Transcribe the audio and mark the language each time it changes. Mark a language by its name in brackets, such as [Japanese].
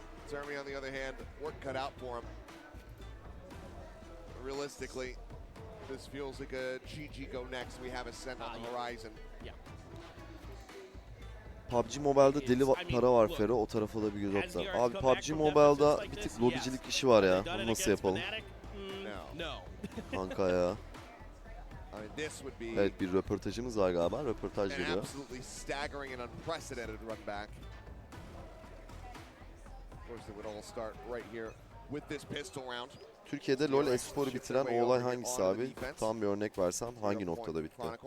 [English] Termi, on the other hand, work cut out for him. Realistically, this feels like a GG go next. We have a send on the horizon. Yeah. [Turkish] PUBG Mobile'da deli para var Fero. O tarafa da bir göz atlar. Abi PUBG Mobile'da bir tık lobicilik işi var ya. Bunu nasıl yapalım? [English] No. [Turkish] Kanka ya. Evet, bir röportajımız var galiba. Röportaj geliyor. [English] Absolutely staggering and unprecedented run back. Of course, it would all start right here with this pistol round. [Turkish] Türkiye'de LoL Espor'u bitiren o olay hangisi abi? Tam bir örnek versem hangi noktada bitti?